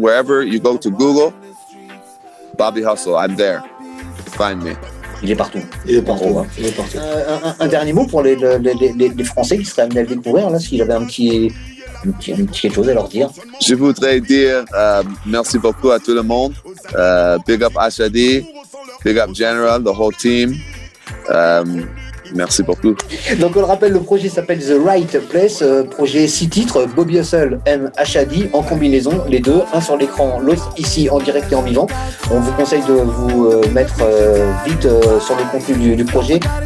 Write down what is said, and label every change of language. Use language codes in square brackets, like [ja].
[en] Wherever you go to Google, Bobby Hustle, I'm there. Find me. [fr] Il est partout. Il est partout. En gros, hein. Un dernier mot pour les Français qui seraient amenés à le découvrir, là, s'il avait un petit quelque chose à leur dire. Je voudrais dire merci beaucoup à tout le monde. [en] Big up Asha D, big up General, the whole team. [fr] Merci beaucoup. Donc on le rappelle, le projet s'appelle The Right Place, projet 6 titres, Bobby Hustle and Asha D en combinaison, les deux, un sur l'écran, l'autre ici en direct et en vivant. On vous conseille de vous mettre vite sur le contenu du projet.